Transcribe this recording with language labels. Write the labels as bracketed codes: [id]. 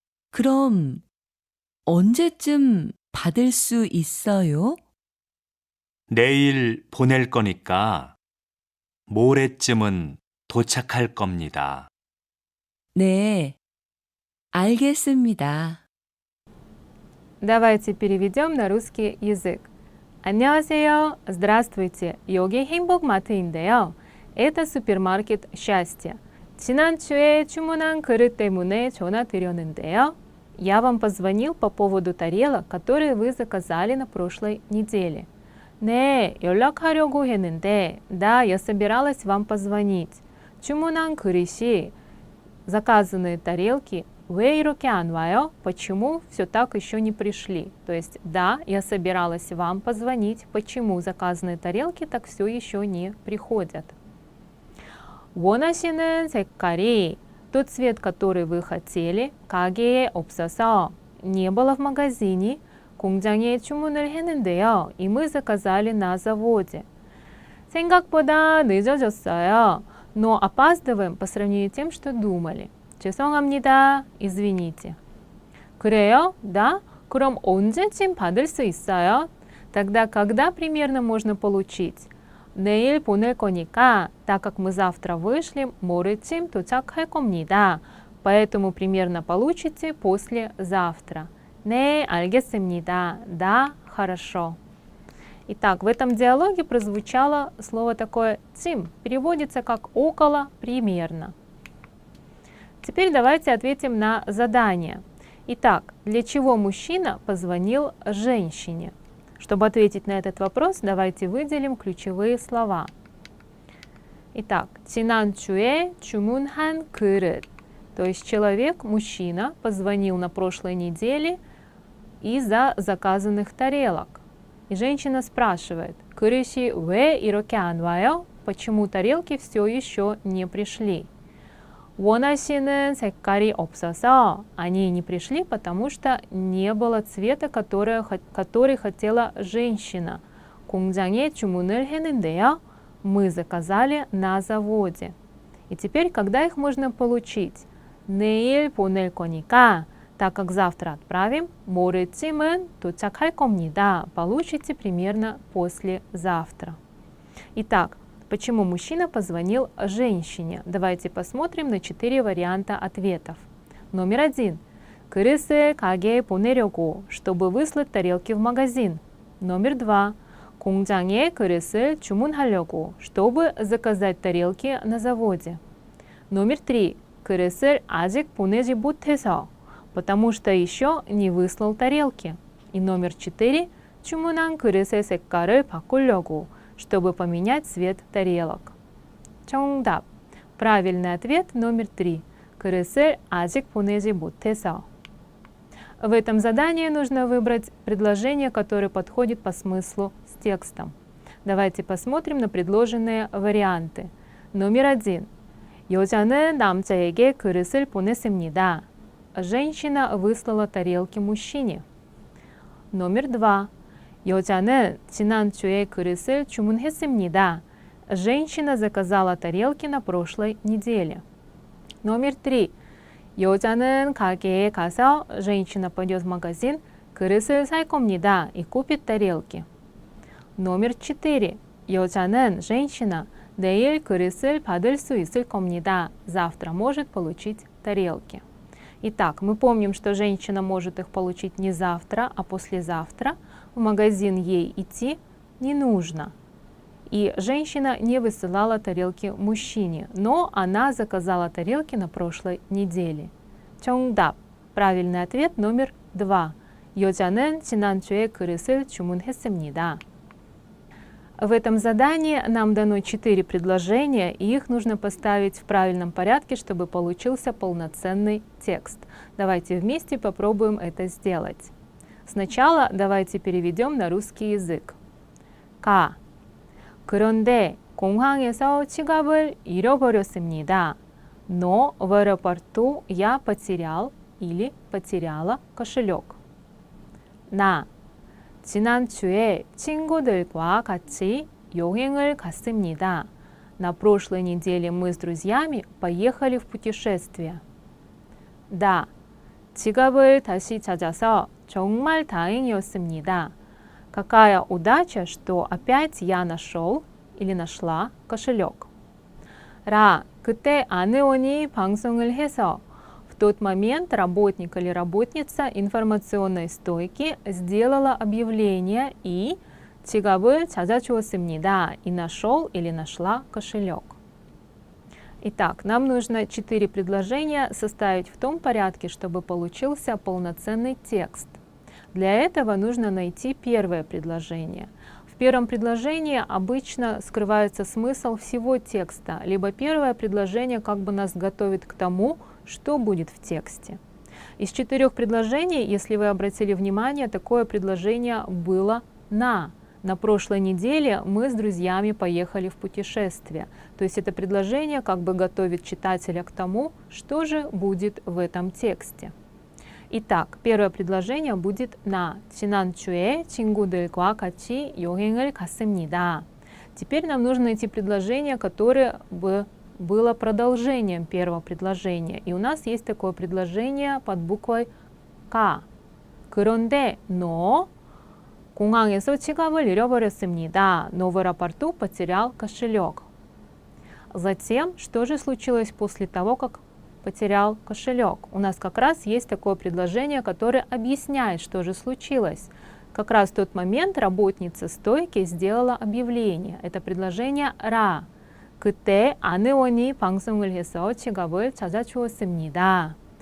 [ko] 그럼 언제쯤 받을 수 있어요? 내일 보낼 거니까 모레쯤은 도착할 겁니다. 네, 알겠습니다. [ru] Давайте переведем на русский язык. [ko] 안녕하세요. [ru] Здравствуйте. [ko] 여기 행복마트인데요. [ru] Это супермаркет счастья. [ko] 지난주에 주문한 그릇 때문에 전화드렸는데요. [ru] Я вам позвонил по поводу тарелок, которые вы заказали на прошлой неделе. [ko] 네, 연락하려고 했는데, [ru] да, я собиралась вам позвонить. [ko] 주문한 그릇이, [ru] заказанные тарелки, [ko] 왜 이렇게 안 와요? [ru] Почему все так еще не пришли? То есть, да, я собиралась вам позвонить. Почему заказанные тарелки так все еще не приходят? [ko] 원하시는 색깔이, [ru] тот цвет, который вы хотели, [ko] 가게에 없어서, [ru] не было в магазине, [ko] 공장에 주문을 했는데요. [ru] И мы заказали на заводе. [ko] 생각보다 늦어졌어요. [ru] Но опаздываем по сравнению с тем, что думали. [ko] 죄송합니다. [ru] Извините. [ko] 그래요? [ru] Да? [ko] 그럼 언제쯤 받을 수 있어요? [ru] Тогда когда примерно можно получить? [ko] 내일 보낼 거니까, [ru] так как мы завтра вышлем, [ko] 모레쯤 도착할 겁니다. [ru] Поэтому примерно получите послезавтра. [ko] 네, 알겠습니다. [ru] Да, хорошо. Итак, в этом диалоге прозвучало слово такое «цим», переводится как «около», «примерно». Теперь давайте ответим на задание. Итак, для чего мужчина позвонил женщине? Чтобы ответить на этот вопрос, давайте выделим ключевые слова. Итак, [ko] 지난주에 주문한 그릇. [ru] То есть человек, мужчина, позвонил на прошлой неделе из-за заказанных тарелок. И женщина спрашивает, [ko] 그릇이 왜 이렇게 안 와요? [ru] Почему тарелки все еще не пришли? [ko] 원하시는 색깔이 없어서 [ru] они не пришли, потому что не было цвета, который хотела женщина. [ko] 공장에 주문을 했는데요. [ru] Мы заказали на заводе. И теперь, когда их можно получить? [ko] 내일 보낼 거니까, [ru] так как завтра отправим, [ko] 모레쯤은 도착할 겁니다. [ru] Получите примерно послезавтра. Итак, почему мужчина позвонил женщине? Давайте посмотрим на 4 варианта ответов. Номер 1. [ko] 그릇을 가게에 보내려고, [ru] чтобы выслать тарелки в магазин. Номер 2. [ko] 공장에 그릇을 주문하려고, [ru] чтобы заказать тарелки на заводе. Номер 3. [ko] 그릇을 아직 보내지 못해서, [ru] потому что еще не выслал тарелки. И номер 4. [ko] 주문한 그릇의 색깔을 바꾸려고, [ru] чтобы поменять цвет тарелок. [ko] 정답. [ru] Правильный ответ номер 3. [ko] 그릇을 아직 보내지 못해서. [ru] В этом задании нужно выбрать предложение, которое подходит по смыслу с текстом. Давайте посмотрим на предложенные варианты. Номер 1. [ko] 여자는 남자에게 그릇을 보냈습니다. [ru] Женщина выслала тарелки мужчине. Номер 2. [ko] 여자는 지난주에 그릇을 주문했습니다. [ru] Женщина заказала тарелки на прошлой неделе. Номер 3. [ko] 여자는 가게에 가서 [ru] женщина пойдет в магазин, [ko] 그릇을 살 겁니다 [ru] и купит тарелки. Номер 4. [ko] 여자는 [ru] женщина [ko] 내일 그릇을 받을 수 있을 겁니다. [ru] Завтра может получить тарелки. Итак, мы помним, что женщина может их получить не завтра, а послезавтра. В магазин ей идти не нужно. И женщина не высылала тарелки мужчине, но она заказала тарелки на прошлой неделе. [ko] 정답. [ru] Правильный ответ номер 2. [ko] 여자는 지난주에 그릇을 주문했습니다. [ru] В этом задании нам дано 4 предложения, и их нужно поставить в правильном порядке, чтобы получился полноценный текст. Давайте вместе попробуем это сделать. Сначала давайте переведем на русский язык. [ko] 가. 그런데 공항에서 지갑을 잃어버렸습니다. [ru] Но в аэропорту я потерял или потеряла кошелек. [ko] 나. 지난주에 친구들과 같이 여행을 갔습니다. [ru] На прошлой неделе мы с друзьями поехали в путешествие. [ko] 다. 지갑을 다시 찾아서 정말 다행이었습니다. [ru] Какая удача, что опять я нашел или нашла кошелек. [ko] 라. 그때 안의원이 방송을 해서 [ru] в тот момент работник или работница информационной стойки сделала объявление и [ko] 지갑을 찾아주었습니다 [ru] и нашел или нашла кошелек. Итак, нам нужно 4 предложения составить в том порядке, чтобы получился полноценный текст. Для этого нужно найти первое предложение. В первом предложении обычно скрывается смысл всего текста, либо первое предложение как бы нас готовит к тому, что будет в тексте. Из 4 предложений, если вы обратили внимание, такое предложение было на. На прошлой неделе мы с друзьями поехали в путешествие. То есть это предложение как бы готовит читателя к тому, что же будет в этом тексте. Итак, первое предложение будет на. [ko] 지난주에 친구들과 같이 여행을 갔습니다. [ru] Теперь нам нужно найти предложение, которое бы было продолжением первого предложения. И у нас есть такое предложение под буквой К. [ko] 그런데 [ru] но [ko] 공항에서 지갑을 잃어버렸습니다. [ru] Но в аэропорту потерял кошелек. Затем, что же случилось после того, как потерял кошелек? У нас как раз есть такое предложение, которое объясняет, что же случилось. Как раз в тот момент работница стойки сделала объявление. Это предложение 라. [ko] 그때 안의원이 방송을 해서 지갑을 찾아주었습니다.